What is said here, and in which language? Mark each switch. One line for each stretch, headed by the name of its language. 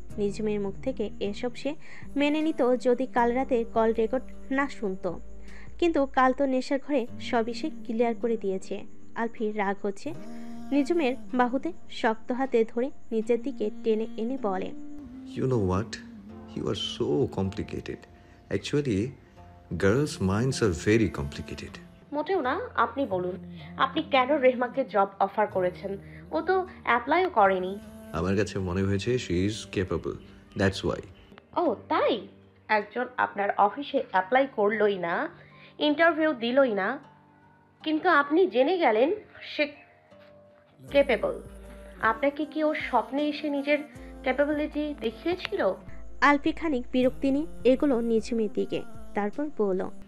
Bangla: নিজমের মুখ থেকে এসব সে মেনে নিত যদি কাল রাতে কল রেকর্ড না শুনতো, কিন্তু কাল তো নেশার ঘরে সবই সে ক্লিয়ার করে দিয়েছে। আলফি রাগ হচ্ছে। নিজমের বাহুতে শক্ত হাতে ধরে নিচের দিকে টেনে এনে বলে,
English: You know what? You are so complicated. Actually, girls' minds are very complicated.
Bangla: মোটেও না, আপনি বলুন, আপনি কেন রেহমাকে জব অফার করেছেন? ও তো অ্যাপ্লাইও করেনি। আমার কাছে মনে হয়েছে
English: she is capable. That's why.
Bangla: ও তাই? একজন আপনার অফিসে অ্যাপ্লাই করলই না, ইন্টারভিউ দিলই না, কিন্তু আপনি জেনে গেলেন সে ক্যাপেবল। আপনাকে কি ওর স্বপ্নে এসে নিজের ক্যাপাবিলিটি দেখিয়েছিল? আলফি খানিক বিরক্তি নিয়ে এগুলো নিঝুমের দিকে, তারপর বলল,